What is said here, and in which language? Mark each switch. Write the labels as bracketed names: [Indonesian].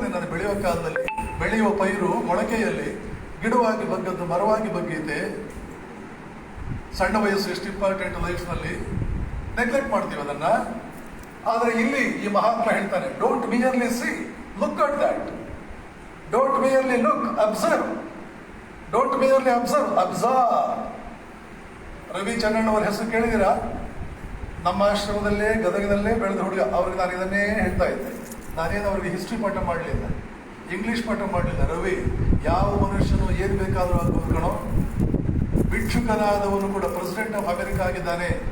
[Kannada] ನಿನ್ನನ್ನು ಬೆಳೆಯುವ ಕಾಲದಲ್ಲಿ ಬೆಳೆಯುವ ಪೈರು ಮೊಳಕೆಯಲ್ಲಿ ಗಿಡವಾಗಿ ಬಗ್ಗದ್ದು ಮರವಾಗಿ ಬಗ್ಗೈತೆ. ಸಣ್ಣ ವಯಸ್ಸು ಎಷ್ಟು ಇಂಪಾರ್ಟೆಂಟ್ ಲೈಫ್ನಲ್ಲಿ, ನೆಗ್ಲೆಕ್ಟ್ ಮಾಡ್ತೀವಿ ಅದನ್ನ. ಆದ್ರೆ ಇಲ್ಲಿ ಈ ಮಹಾತ್ಮ ಹೇಳ್ತಾನೆ, [English] Don't merely see, look at that. Don't merely look, observe. Don't merely observe, absorb. [Kannada] Ravi Chandran ಅವರ ಹೆಸರು ಕೇಳಿದಿರಾ? ನಮ್ಮ ಆಶ್ರಮದಲ್ಲೇ ಗದಗದಲ್ಲೇ ಬೆಳೆದ ಹುಡುಗ. ಅವ್ರಿಗೆ ನಾನು ಇದನ್ನೇ ಹೇಳ್ತಾ ಇದ್ದೆ. ನಾನೇನು ಅವ್ರಿಗೆ ಹಿಸ್ಟ್ರಿ ಪಾಠ ಮಾಡಲಿಲ್ಲ, ಇಂಗ್ಲಿಷ್ ಪಾಠ ಮಾಡಲಿಲ್ಲ. ರವಿ, ಯಾವ ಮನುಷ್ಯನು ಏನು ಬೇಕಾದರೂ ಆಗ್ಬೋದು ಕಣೋ. ಭಿಕ್ಷುಕನಾದವನು ಕೂಡ ಪ್ರೆಸಿಡೆಂಟ್ ಆಫ್ ಅಮೆರಿಕ ಆಗಿದ್ದಾನೆ.